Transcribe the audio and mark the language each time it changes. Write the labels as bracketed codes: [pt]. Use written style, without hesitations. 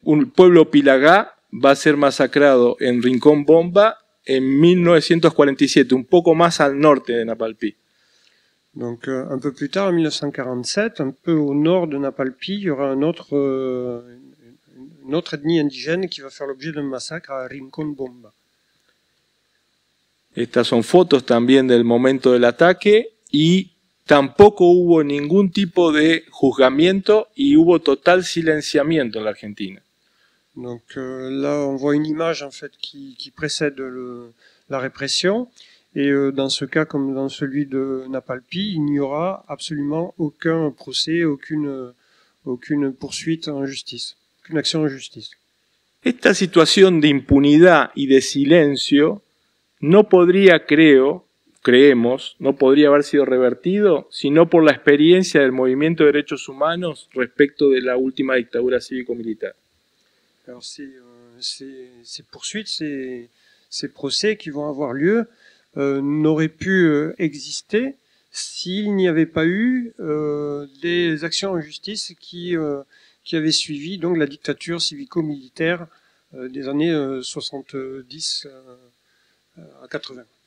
[es] un pueblo Pilagá va a ser masacrado en Rincón Bomba en 1947, un poco más al norte de Napalpí. [fr] Donc un peu plus tard, en 1947, un peu au nord de Napalpí, il y aura une autre ethnie indigène qui va faire l'objet d'un massacre à Rincón Bomba. [es] Estas son fotos también del momento del ataque y tampoco hubo ningún tipo de juzgamiento y hubo total silenciamiento en la Argentina. [fr] Donc là, on voit une image en fait qui précède la répression. Et dans ce cas, comme dans celui de Napalpí, il n'y aura absolument aucun procès, aucune poursuite en justice, aucune action en justice. [es] Esta situación de impunidad y de silencio no podría, creo, creemos, no podría haber sido revertido, sino por la experiencia del movimiento de derechos humanos respecto de la última dictadura cívico-militar. [fr] Alors ces poursuites, ces procès qui vont avoir lieu n'auraient pu exister s'il n'y avait pas eu des actions en justice qui avaient suivi donc la dictature civico-militaire des années 70 à 80.